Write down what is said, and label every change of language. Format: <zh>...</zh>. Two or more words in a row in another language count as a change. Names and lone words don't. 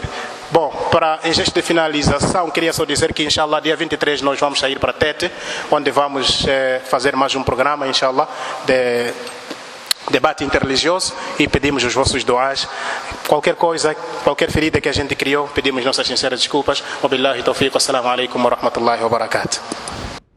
<pt>Bom, em gesto de finalização, queria só dizer que, inshallah, dia 23 nós vamos sair para Tete, onde vamos fazer mais um programa, inshallah, de debate interreligioso, e pedimos os vossos doás. Qualquer coisa, qualquer ferida que a gente criou, pedimos nossas sinceras desculpas.</pt> <ar>وبالله التوفيق، السلام عليكم ورحمة الله وبركاته.</ar>